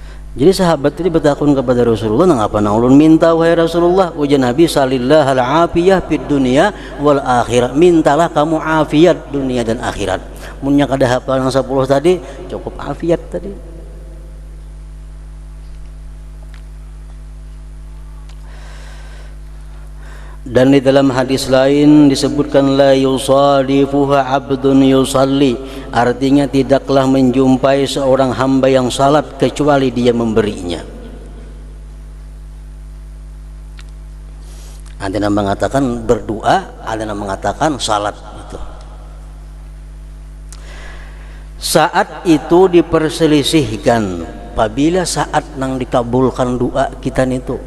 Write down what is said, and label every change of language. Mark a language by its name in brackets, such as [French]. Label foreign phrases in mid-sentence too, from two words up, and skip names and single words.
[Banjar] Jadi sahabat tadi bertakun kepada Rasulullah, ngapa ulun minta wahai Rasulullah, ujar Nabi [Arabic] صلى الله العافية في الدنيا والآخرة, [Indonesian] mintalah kamu afiat dunia dan akhirat. [Banjar] Munnya kada hafal yang 10 tadi cukup afiat tadi. [Indonesian] Dan di dalam hadis lain disebutkan [Arabic] لا يصادفها عبد يصلي, [Indonesian] artinya tidaklah menjumpai seorang hamba yang salat kecuali dia memberinya. Ada yang mengatakan berdoa, ada yang mengatakan salat itu. Saat itu diperselisihkan apabila saat nang dikabulkan doa kita itu.